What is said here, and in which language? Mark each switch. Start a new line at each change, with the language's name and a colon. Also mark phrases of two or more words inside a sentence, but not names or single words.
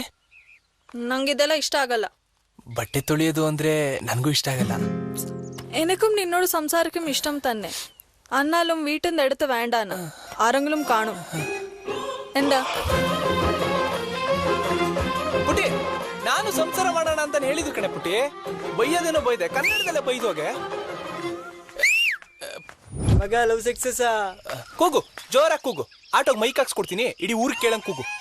Kannada: ನಂಗಿದೆಲ್ಲ ಇಷ್ಟ ಆಗಲ್ಲ. ಬಟ್ಟೆ ತೊಳೆಯೋದು ಅಂದ್ರೆ ನನಗೂ ಇಷ್ಟ ಆಗಲ್ಲ.
Malayalam: എനക്കും നിന്നോട് സംസാരിക്കും ഇഷ്ടം തന്നെ. എന്നാലും വീട്ടിന്റെ അടുത്ത് വേണ്ടാന്ന് ആരെങ്കിലും കാണും. എന്താ
Kannada: ಪುಟ್ಟಿ, ನಾನು ಸಂಸಾರ ಮಾಡೋಣ ಅಂತ ಹೇಳಿದ್ರು ಕಣೆ ಪುಟ್ಟಿ. ಬೈಯೋದೇನೋ ಬೈದೆ, ಕನ್ನಡದಲ್ಲೇ ಬೈದೋಗೆ. ಮಗ
English: love success.
Kannada: ಕೂಗು, ಜೋರಾಗಿ ಕೂಗು. ಆಟೋಗೆ ಮೈಕ್ ಹಾಕ್ಸ್ಕೊಡ್ತೀನಿ, ಇಡೀ ಊರಿಗೆ ಕೇಳಂಗ್ ಕೂಗು.